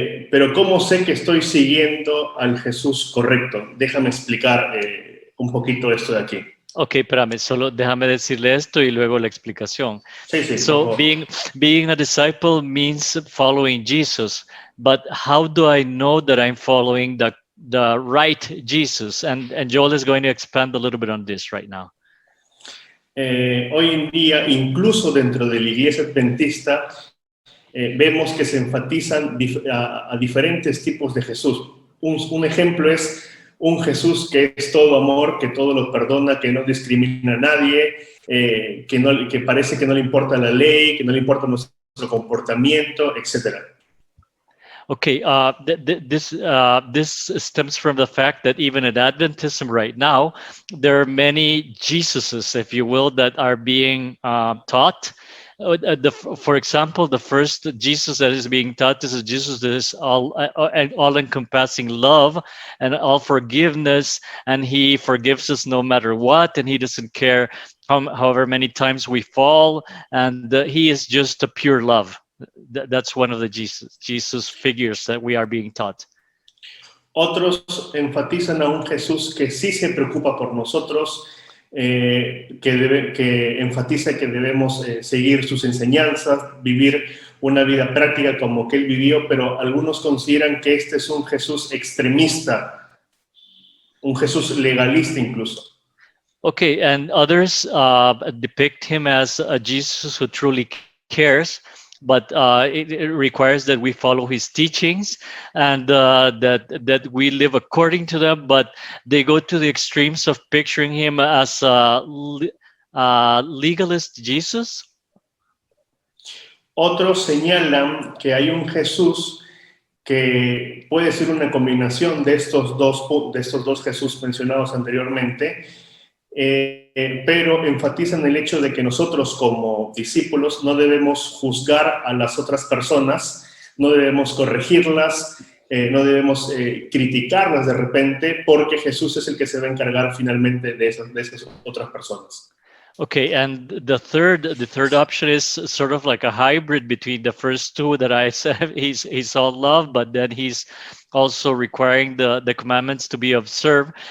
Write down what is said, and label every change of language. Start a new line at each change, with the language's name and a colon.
Spanish: Pero ¿cómo sé que estoy siguiendo al Jesús correcto? Déjame explicar un poquito esto de aquí. Ok, espérame, solo déjame decirle esto y luego la explicación. Sí,
English: So being a disciple means following Jesus, but how do I know that I'm following the right Jesus? And Joel is going to expand a little bit on this right now.
Spanish: Hoy en día, incluso dentro de la iglesia adventista, vemos que se enfatizan a diferentes tipos de Jesús. Un ejemplo es un Jesús que es todo amor, que todo lo perdona, que no discrimina a nadie, que parece que no le importa la ley, que no le importa nuestro comportamiento, etc.
English: Okay, this stems from the fact that even in Adventism right now, there are many Jesuses, if you will, that are being taught. For example, the first Jesus that is being taught is a Jesus that is all-encompassing love and all forgiveness, and he forgives us no matter what, and he doesn't care however many times we fall, and he is just a pure love. That's one of the Jesus figures that we are being taught.
Spanish: Otros enfatizan a un Jesús que sí se preocupa por nosotros, que enfatiza que debemos seguir sus enseñanzas, vivir una vida práctica como que él vivió, pero algunos consideran que este es un Jesús extremista, un Jesús legalista incluso.
English: Okay, and others depict him as a Jesus who truly cares, but it requires that we follow his teachings and that we live according to them, but they go to the extremes of picturing him as a legalist Jesus.
Spanish: Otros señalan que hay un Jesús que puede ser una combinación de estos dos Jesús mencionados anteriormente, pero enfatizan el hecho de que nosotros como discípulos no debemos juzgar a las otras personas, no debemos corregirlas, no debemos criticarlas de repente, porque Jesús es el que se va a encargar finalmente de esas otras personas.
English: Okay, and the third option is sort of like a hybrid between the first two that I said. He's all love, but then he's also requiring the commandments to be observed.